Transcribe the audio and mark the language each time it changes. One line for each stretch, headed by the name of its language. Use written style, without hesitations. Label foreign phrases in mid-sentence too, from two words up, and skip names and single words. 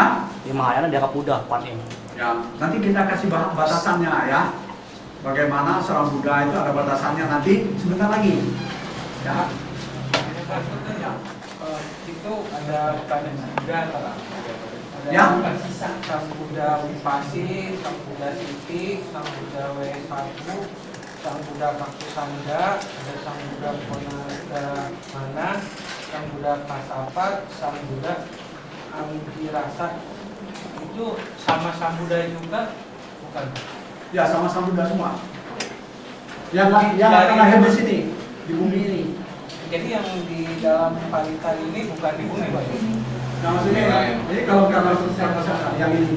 Indonesian: Di Mahayana dianggap Buddha Kuan Im. ya. Nanti kita kasih batasannya, ya. Bagaimana seorang Buddha itu ada batasannya nanti sebentar lagi, ya. Itu ada bukan Buddha ada Ya. sisa Sang Buddha Wipasi, Sang Buddha Siti, Sang Buddha W1, Sang Buddha Kakusanda, ada Sang Buddha Mana, Sang Buddha Kasapat, Sang Buddha Anggirasa. Itu sama Sang Buddha juga bukan? Ya, sama-sama Buddha semua. Yang akan lahir di sini, di bumi ini. Jadi yang di dalam Parita ini bukan di bumi, Pak? Nah, maksudnya ini kalau yang ini.